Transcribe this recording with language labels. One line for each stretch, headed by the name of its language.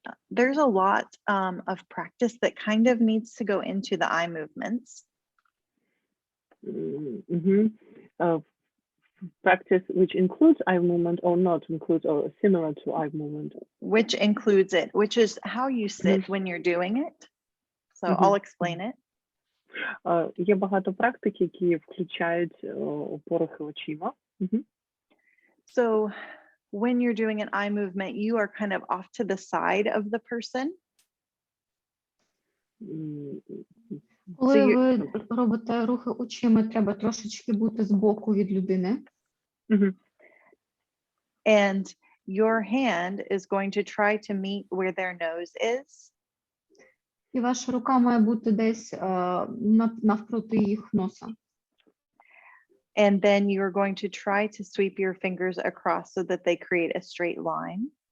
English: There's a lot of practice that kind of needs to go into the eye movements. Mm-hmm. Practice which includes eye movement or not includes or similar to eye movement. Which includes it, which is how you sit when you're doing it. So I'll explain it.
Ukrainian: Є багато практик, які включають порухи очима.
English: So when you're doing an eye movement, you are kind of off to the side of the person.
Ukrainian: Коли ви робите рухи очима, треба трошечки бути збоку від людини.
English: And your hand is going to try to meet where their nose is.
Ukrainian: І ваша рука має бути десь навпроти їх носа.
English: And then you're going to try to sweep your fingers across so that they create a straight line.